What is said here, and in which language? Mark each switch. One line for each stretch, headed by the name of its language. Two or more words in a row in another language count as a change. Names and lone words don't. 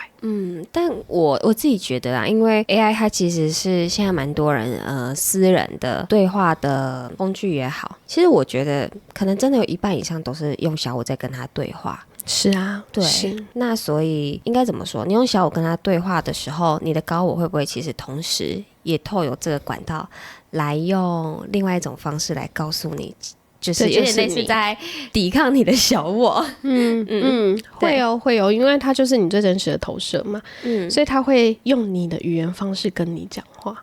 Chinese: 但我自己覺得啊，因為 AI 它其實是現在蠻多人私人的對話的工具也好，其實我覺得可能真的有一半以上都是用小我在跟他對話。是啊，对，是。那所以应該怎麼說？你用小我跟他對話的時候，你的高我會不會其實同時也透有這個管道來用另外一種方式來告訴你？就是有點類似在抵抗你的小我。會有，因為它就是你最真實的投射嘛。所以它會用你的語言方式跟你講話。